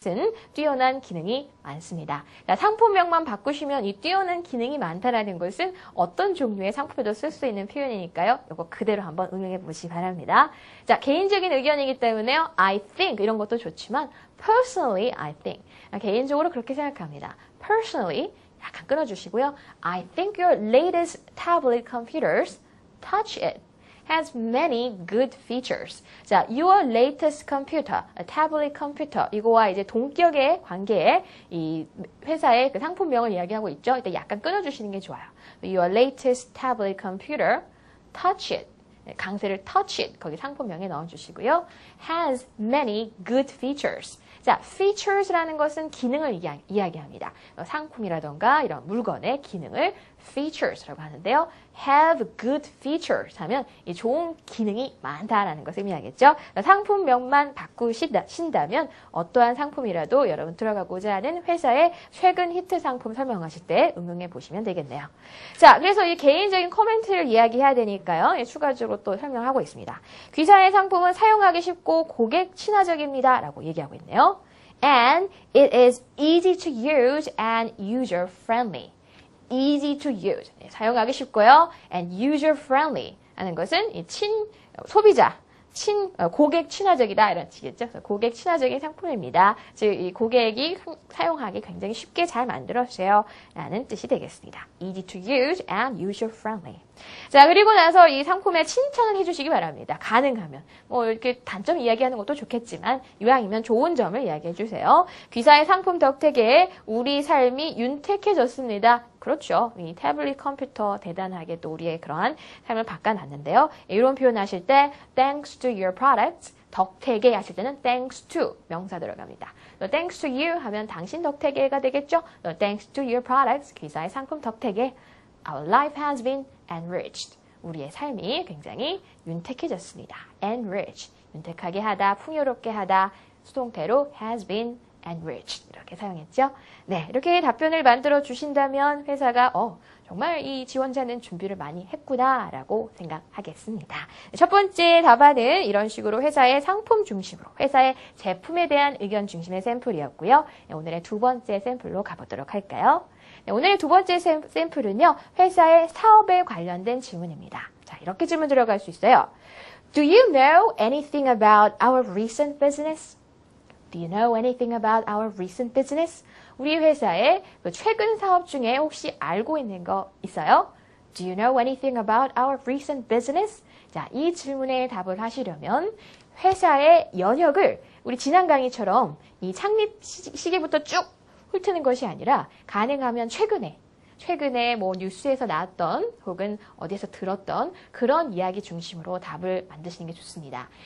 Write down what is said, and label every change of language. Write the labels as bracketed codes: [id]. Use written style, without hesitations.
[ko] 같은 뛰어난 기능이 많습니다. 자, 상품명만 바꾸시면 이 뛰어난 기능이 많다라는 것은 어떤 종류의 상품에도 쓸 수 있는 표현이니까요. 이거 그대로 한번 응용해 보시기 바랍니다. 자, 개인적인 의견이기 때문에요. [en] I think [ko] 이런 것도 좋지만 [en] personally I think [ko] 개인적으로 그렇게 생각합니다. personally 약간 끊어주시고요. [en] I think your latest tablet computers touch it. has many good features. [ko] 자, [en] your latest computer, tablet computer [ko] 이거와 이제 동격의 관계에 이 회사의 그 상품명을 이야기하고 있죠. 이때 약간 끊어주시는 게 좋아요. [en] Your latest tablet computer, touch it. [ko] 강세를 [en] touch it [ko] 거기 상품명에 넣어주시고요. [en] has many good features. [ko] 자, features라는 것은 기능을 이야기합니다. 상품이라던가 이런 물건의 기능을 features라고 하는데요. [en] have good features [ko] 하면 이 좋은 기능이 많다라는 것을 의미하겠죠. 상품명만 바꾸신다면 어떠한 상품이라도 여러분 들어가고자 하는 회사의 최근 히트 상품 설명하실 때 응용해 보시면 되겠네요. 자, 그래서 이 개인적인 코멘트를 이야기해야 되니까요. 추가적으로 또 설명하고 있습니다. 귀사의 상품은 사용하기 쉽고 고객 친화적입니다. 라고 얘기하고 있네요. [en] And it is easy to use and user-friendly. easy to use. [ko] 사용하기 쉽고요. [en] and user-friendly [ko] 하는 것은 이 소비자, 고객 친화적이다 이런 뜻이겠죠. 고객 친화적인 상품입니다. 즉, 이 고객이 사용하기 굉장히 쉽게 잘 만들었어요. 라는 뜻이 되겠습니다. [en] easy to use and user-friendly. [ko] 자, 그리고 나서 이 상품에 칭찬을 해주시기 바랍니다. 가능하면. 뭐, 이렇게 단점 이야기하는 것도 좋겠지만, 이왕이면 좋은 점을 이야기해 주세요. 귀사의 상품 덕택에 우리 삶이 윤택해졌습니다. 그렇죠. 이 태블릿 컴퓨터 대단하게 또 우리의 그러한 삶을 바꿔놨는데요. 이런 표현 하실 때, [en] thanks to your products, [ko] 덕택에 하실 때는 [en] thanks to [ko] 명사 들어갑니다. [en] thanks to you [ko] 하면 당신 덕택에가 되겠죠. [en] thanks to your products, [ko] 귀사의 상품 덕택에 [en] our life has been enriched. [ko] 우리의 삶이 굉장히 윤택해졌습니다. [en] enriched. [ko] 윤택하게 하다, 풍요롭게 하다, 수동태로 [en] has been enriched. [ko] 이렇게 사용했죠. 네, 이렇게 답변을 만들어 주신다면 회사가 정말 이 지원자는 준비를 많이 했구나라고 생각하겠습니다. 첫 번째 답안은 이런 식으로 회사의 상품 중심으로, 회사의 제품에 대한 의견 중심의 샘플이었고요. 오늘의 두 번째 샘플로 가보도록 할까요? 네, 오늘의 두 번째 샘플은요. 회사의 사업에 관련된 질문입니다. 자, 이렇게 질문 들어갈 수 있어요. [en] Do you know anything about our recent business? Do you know anything about our recent business? [ko] 우리 회사의 최근 사업 중에 혹시 알고 있는 거 있어요? [en] Do you know anything about our recent business? [ko] 자, 이 질문에 답을 하시려면 회사의 연역을 우리 지난 강의처럼 이 창립 시기부터 쭉 훑는 것이 아니라 가능하면 최근에 뭐 뉴스에서 나왔던 혹은 어디에서 들었던 그런 이야기 중심으로 답을 만드시는 게 좋습니다.